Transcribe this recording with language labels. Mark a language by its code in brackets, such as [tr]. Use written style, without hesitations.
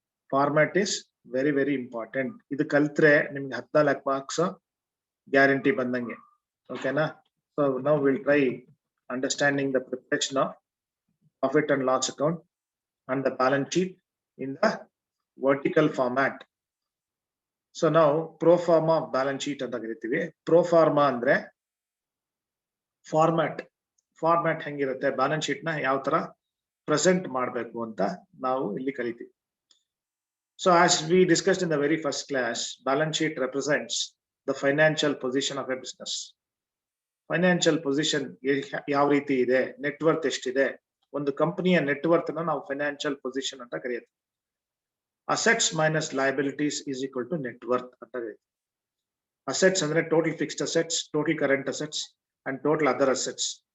[en] Format is very very important. [kn] ಇದು ಕಲ್ತ್ರೆ ನಿಮ್ಗೆ 14 ಮಾರ್ಕ್ಸ್ ಗ್ಯಾರಂಟಿ ಬಂದಂಗೆ. ಓಕೆನಾ? [en] So now will try understanding the preparation of profit and loss account and the balance sheet in the vertical format. So now pro forma balance sheet [kn] ಅಂತ ಕರಿತೀವಿ. pro forma ಅಂದ್ರೆ format ಹೆಂಗಿರುತ್ತೆ, balance sheet ನ ಯಾವ ತರ present ಮಾಡಬೇಕು ಅಂತ ನಾವು ಇಲ್ಲಿ ಕಲಿತೀವಿ. [en] So as we discussed in the very first class, balance sheet represents the financial position of a business. [kn] Financial position ಯಾವ ರೀತಿ ಇದೆ, ನೆಟ್ವರ್ತ್ ಎಷ್ಟಿದೆ, ಒಂದು ಕಂಪನಿಯ ನೆಟ್ವರ್ತ್ ನ ನಾವು ಫೈನಾನ್ಷಿಯಲ್ ಪೊಸಿಷನ್ ಅಂತ ಕರೆಯುತ್ತೆ. [en] assets minus liabilities is equal to net worth [kn] ಅಂತ ಕರೀತೀವಿ. [en] Assets ಅಂದ್ರೆ total fixed assets, total current assets and total other assets.